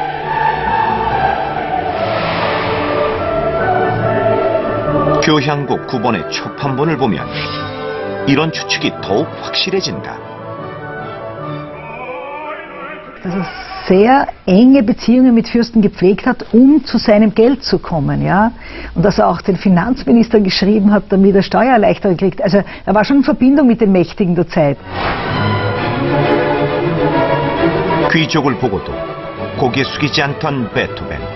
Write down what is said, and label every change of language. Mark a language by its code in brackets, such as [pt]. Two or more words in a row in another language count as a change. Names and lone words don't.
[ko] 교향곡 9번의 초판본을 보면 이런 추측이 더욱 확실해진다. [de] Dass er sehr enge Beziehungen mit Fürsten gepflegt hat, zu seinem Geld zu kommen, ja. Und dass er auch den Finanzminister geschrieben hat, damit er Steuererleichterung kriegt. Also er war schon in Verbindung mit den Mächtigen der Zeit. [ko] 귀족을 보고도 고개 숙이지 않던 베토벤.